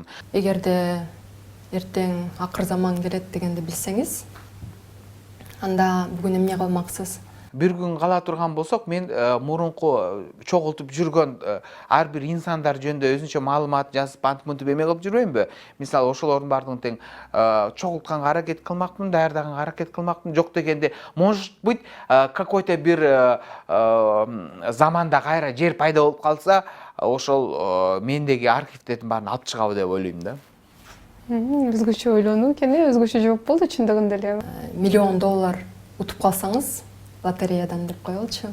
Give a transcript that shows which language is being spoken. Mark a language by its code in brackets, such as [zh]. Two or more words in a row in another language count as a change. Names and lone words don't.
[ky] Эгерде эртең акыр заман келет дегенди билсеңиз, анда бүгүн эмне кылмаксыз? Бир күн кала турган болсок, мен мурунку чогултуп жүргөн ар бир инсандар жөнүндө өзүнчө маалымат жазып, антып эме кылып жүрбөймбү? Мисалы, ошолордун бардыгын тең чогултканга аракет кылмакмын, даярдаганга аракет кылмакмын. Жок дегенде, [ru] может быть, какой-то [ky] бир заманда кайра жер пайда болуп калса, ошол мендеги архивтердин баарын алып чыгабы деп ойлойм да. Өзгөчө ойлонуу экен, өзгөчө жооп болду чындыгында эле. $1 миллион утуп калсаңыз, лотереядан деп коелучу.